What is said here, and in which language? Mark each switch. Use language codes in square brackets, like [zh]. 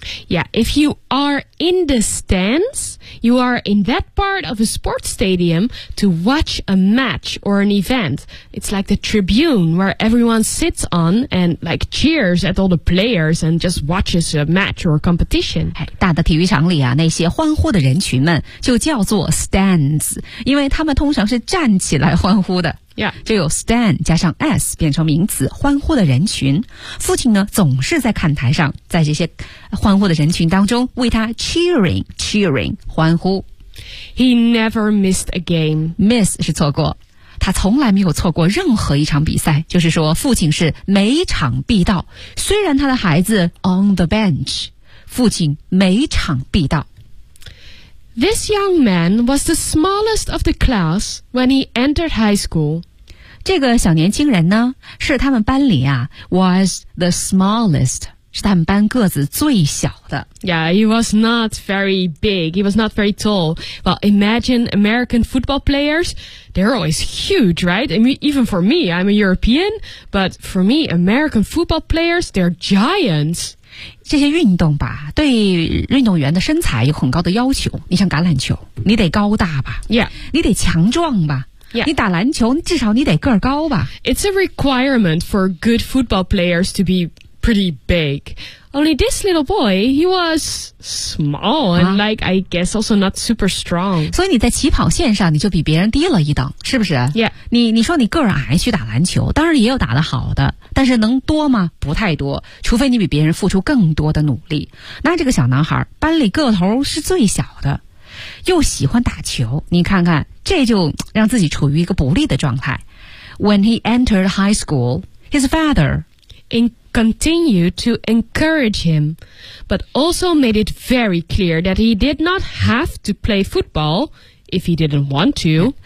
[en] Yeah, if you are in the stands, you are in that part of a sports stadium to watch a match or an event. It's like the tribune where everyone sits on and like cheers at all the players and just watches a match or a competition. [zh] 大的体育场里啊，那些欢呼的人群们就叫做 stands， 因为他们通常是站起来欢呼的。 [en] Yeah. [zh] 就有 stand 加上 s 变成名词，欢呼的人群。父亲呢总是在看台上，在这些欢呼的人群当中为他 cheering 欢呼。 [en] He never missed a game. [zh] Miss 是错过，他从来没有错过任何一场比赛，就是说父亲是每场必到。虽然他的孩子 [en] on the bench， [zh] 父亲每场必到。 [en] This young man was the smallest of the class when he entered high school. [zh] 这个小年轻人呢，是他们班里啊 [en] was the smallest， [zh] 是他们班个子最小的。 [en] Yeah, he was not very big. He was not very tall. Well, imagine American football players. They're always huge, right? I mean, even for me, I'm a European. But for me, American football players, they're giants. [zh] 这些运动吧，对运动员的身材有很高的要求。你像橄榄球，你得高大吧 [en] ？Yeah， [zh] 你得强壮吧 [en] ？Yeah， [zh] 你打篮球，至少你得个儿高吧 [en] ？It's a requirement for good football players to be pretty big. Only this little boy, he was small and like I guess also not super strong. [zh] 所以你在起跑线上你就比别人低了一等，是不是 [en] ？Yeah， [zh] 你说你个儿矮去打篮球，当然也有打得好的。但是能多吗？不太多，除非你比别人付出更多的努力。那这个小男孩班里个头是最小的，又喜欢打球，你看看，这就让自己处于一个不利的状态。 [en] When he entered high school, his father continued to encourage him, but also made it very clear that he did not have to play football if he didn't want to.